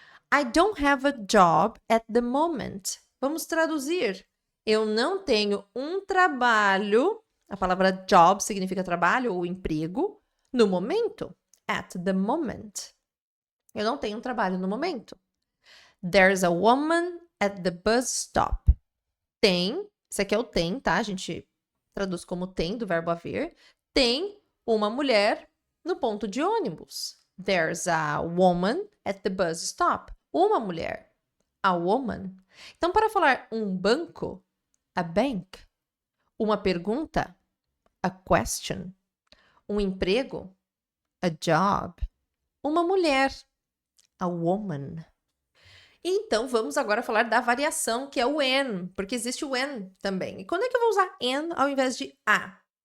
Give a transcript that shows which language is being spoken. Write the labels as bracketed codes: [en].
[en] I don't have a job at the moment. [pt] Vamos traduzir. Eu não tenho um trabalho. A palavra job significa trabalho ou emprego. No momento. [en] At the moment. [pt] Eu não tenho um trabalho no momento. [en] There's a woman at the bus stop. [pt] Tem. Isso aqui é o tem, tá? A gente traduz como tem, do verbo haver. Tem uma mulher no ponto de ônibus. [en] There's a woman at the bus stop. [pt] Uma mulher. A woman. Então, para falar um banco, a bank. Uma pergunta, a question. Um emprego, a job. Uma mulher, a woman. Então, vamos agora falar da variação, que é o N, porque existe o N também. E quando é que eu vou usar N ao invés de A?